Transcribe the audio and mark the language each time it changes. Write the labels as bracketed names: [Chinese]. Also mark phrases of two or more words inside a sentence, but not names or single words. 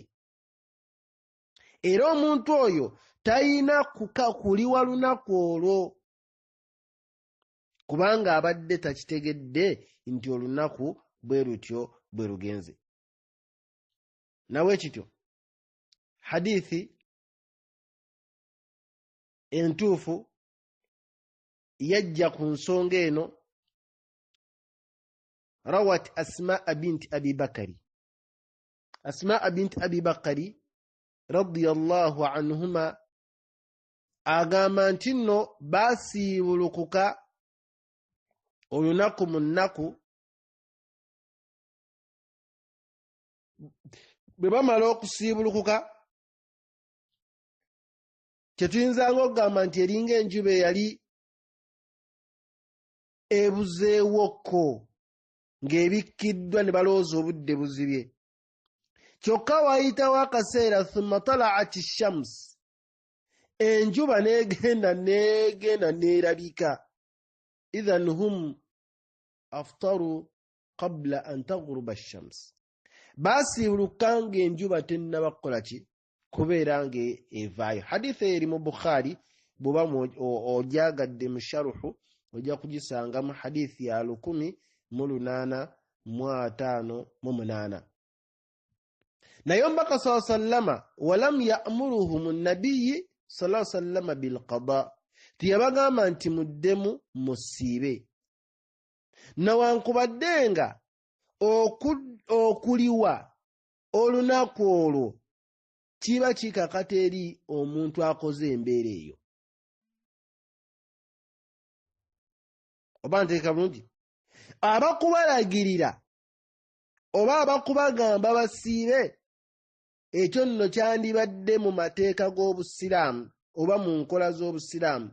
[Ganda] Era omuntu oyo talina kuliwa lunaku olwo kubanga abadde takitegedde nti olunaku bwe lutyo bwe lugenze. Nawe kityo hadithi entuufu yajja ku nsonga eno. Rawat Asmaa binti Abi Bakari. Asmaa binti Abi Bakari [Arabic] رضي الله عنهما [Ganda] agamba nti nno baasiibulukuka olunaku mu nnaku. Bwe bamala okusiibulukuka, kyetuyinzanga okugamba nti eringa enjuba eyali ebuzeewokko ng'ebikkiddwa ne balowooza obudde buzibye. Kyokka waayitawo akaseera [Arabic] ثم طلعت الشمس, [Ganda] enjuba n'egenda n'erabika. [Arabic] إذن هم أفطروا قبل أن تغرب الشمس. [Ganda] Baasiibuluka ng'enjuba tennaba kukola ki? Kubeera ng'evaayo. Hadithi eri mu Bukhari, bw'oba ogyagadde mu sharuhu ojja kugisanga mu hadithi ya 1858. Naye omubaka [Arabic] صلى الله عليه وسلم ولم يأمرهم النبي صلى الله عليه وسلم بالقضاء, [Ganda] tiyabagamba nti muddemu musiibe. Nawankubadde nga okuliwa olunaku olwo kiba kikakata eri omuntu akoze embeera eyo. Oba nteeka bulungi, abakubalagirira oba abakubagamba basiibe, ekyo nno kyandibadde mu mateeka g'Obusiraamu oba mu nkola z'Obusiraamu.